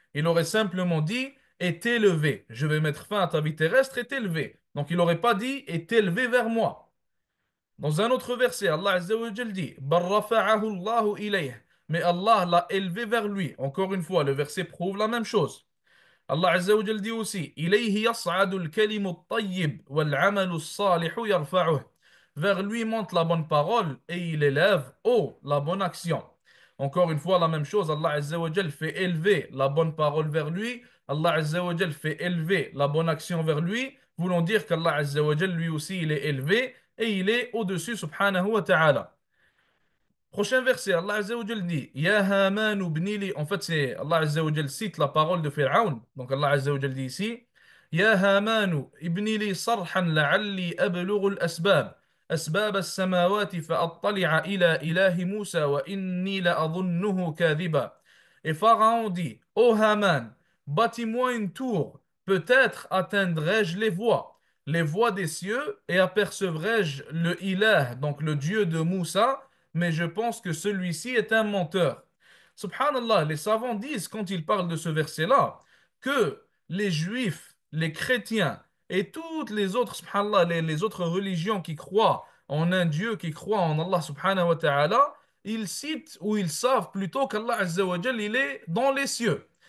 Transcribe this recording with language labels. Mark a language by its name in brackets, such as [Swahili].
[French] Il aurait simplement dit, est élevé. Je vais mettre fin à ta vie terrestre, est élevé. Donc il n'aurait pas dit, est élevé vers moi. Dans un autre verset, Allah Azza wa Jal dit, [Arabic] Bar rafa'ahu Allahu ilayh. [French] Mais Allah l'a élevé vers lui. Encore une fois, le verset prouve la même chose. Allah Azza wa Jal dit aussi [Arabic] إليه يصعد الكلم الطيب والعمل الصالح يرفعه. [French] Vers lui monte la bonne parole et il élève haut la bonne action. Encore une fois, la même chose, Allah Azza wa Jal fait élever la bonne parole vers lui. Allah Azza wa Jal fait élever la bonne action vers lui, voulant dire qu'Allah Azza wa Jal lui aussi il est élevé et il est au-dessus subhanahu wa ta'ala. Prochain verset, Allah Azza wa Jal dit [Arabic] Ya Haman ibni li. [French] En fait, c'est Allah Azza wa Jal cite la parole de Pharaon. Donc Allah Azza wa Jal dit ici [Arabic] Ya Haman ibni li sarhan la'alli ablughu al-asbab. أسباب السماوات فأطلع إلى إله موسى وإني لأظنه كاذبا. [French] Et Pharaon dit Ô Haman, bâtis-moi une tour, peut-être atteindrai-je les voies des cieux, et apercevrai-je le Ilah, donc le Dieu de Moussa, mais je pense que celui-ci est un menteur. Subhanallah, les savants disent, quand ils parlent de ce verset-là, que les juifs, les chrétiens et toutes les autres, subhanallah, les autres religions qui croient en un Dieu, qui croient en Allah subhanahu wa ta'ala, ils citent ou ils savent plutôt qu'Allah Azza wa Jal, il est dans les cieux.